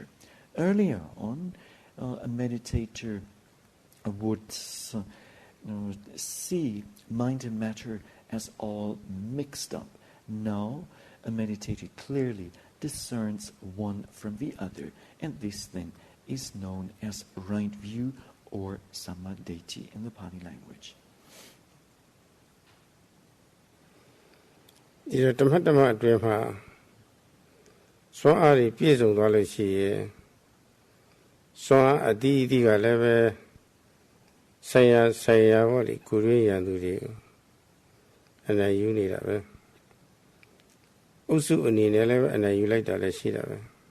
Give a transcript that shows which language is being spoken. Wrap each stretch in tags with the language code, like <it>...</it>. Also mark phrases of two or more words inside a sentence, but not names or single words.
<en>Earlier on, a meditator would see mind and matter as all mixed up. Now, a meditator clearly discerns one from the other, and this then is known as right view or samadhi in the Pali language.</en> <my>ဒီတော့ဓမ္မအတွင်းမှာစွမ်းအားတွေပြည့်စုံသွားလို့ရှိရင်စွမ်းအားအသီးကလည်းပဲဆိုင်ရာပေါ့လေကိုရင်းရန်သူတွေကိုအနိုင်ယူနေတာပဲအုပ်စုအနေနဲ့လည်းပဲအနိုင်ယူလိုက်တာလည်းရှိတာပဲ</my>